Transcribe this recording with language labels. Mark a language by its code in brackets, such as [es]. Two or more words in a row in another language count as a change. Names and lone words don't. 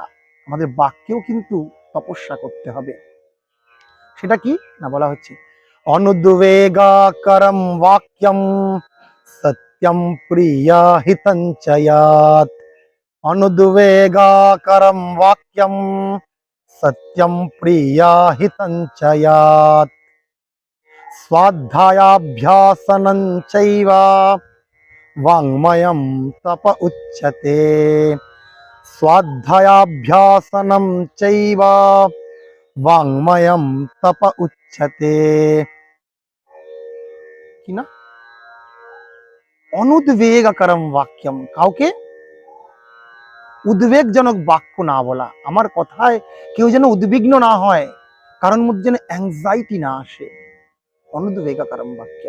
[bn] আমাদের বাক্যেও কিন্তু তপস্যা করতে হবে। সেটা কি না, বলা হচ্ছে [sa] অনুদ্বেগাকরম বাক্যম সত্যম প্রিয়া হিতঞ্চয়াত। অনুদ্বেগাকরম বাক্যম সত্যম প্রিয়া হিতঞ্চয়াত। স্বাধ্যায়াভ্যাসনং চৈব वाङ्मयं तप उच्यते। स्वाध्यायाभ्यासनं चैव वाङ्मयं तप उच्यते। [bn] কি না, [sa] অনুদ্বেগকরম বাক্যম, [bn] কাউকে উদ্বেগজনক বাক্য না বলা। আমার কথায় কেউ যেন উদ্বিগ্ন না হয়, কারোর মধ্যে যেন অ্যাংজাইটি না আসে। [sa] অনুদ্বেগকরম বাক্যম।